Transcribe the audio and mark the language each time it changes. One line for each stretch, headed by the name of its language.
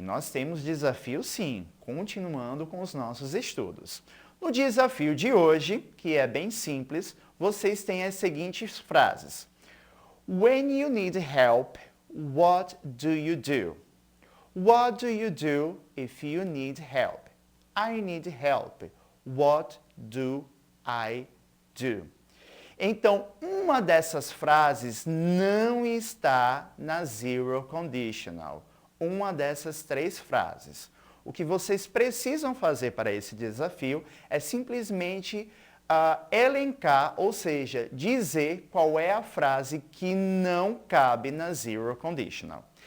Portuguese: Nós temos desafio sim, continuando com os nossos estudos. No desafio de hoje, que é bem simples, vocês têm as seguintes frases.
English: When you need help, what do you do? What do you do if you need help? I need help. What do I do?
Portuguese: Então, uma dessas frases não está na zero conditional. Uma dessas três frases. O que vocês precisam fazer para esse desafio é simplesmente elencar, ou seja, dizer qual é a frase que não cabe na zero conditional.